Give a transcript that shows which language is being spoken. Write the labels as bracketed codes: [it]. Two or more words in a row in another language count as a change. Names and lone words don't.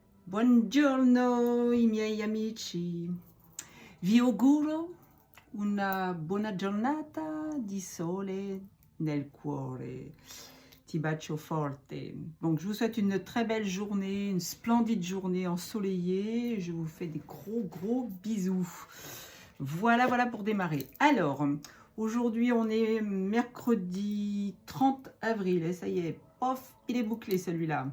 [it] Buongiorno i miei amici. Vi auguro una buona giornata di sole nel cuore. Ti bacio forte. [fr] Donc je vous souhaite une très belle journée, une splendide journée ensoleillée. Je vous fais des gros bisous. Voilà pour démarrer. Alors, aujourd'hui on est mercredi 30 avril et ça y est, pof, il est bouclé celui-là.